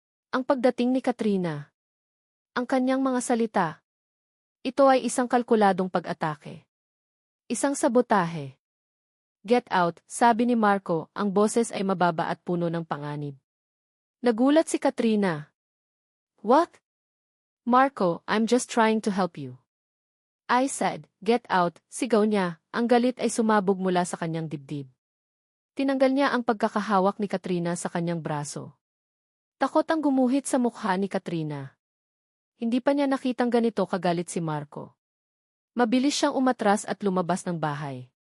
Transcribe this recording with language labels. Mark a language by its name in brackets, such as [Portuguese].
[Filipino] Ang pagdating ni Katrina. Ang kanyang mga salita. Ito ay isang kalkuladong pag-atake. Isang sabotahe. [English] Get out, [Filipino] sabi ni Marco, ang boses ay mababa at puno ng panganib. Nagulat si Katrina. [English] What? Marco, I'm just trying to help you. I said, get out, [Filipino] sigaw niya, ang galit ay sumabog mula sa kanyang dibdib. Tinanggal niya ang pagkakahawak ni Katrina sa kanyang braso. Takot ang gumuhit sa mukha ni Katrina. Hindi pa niya nakitang ganito kagalit si Marco. Mabilis siyang umatras at lumabas ng bahay.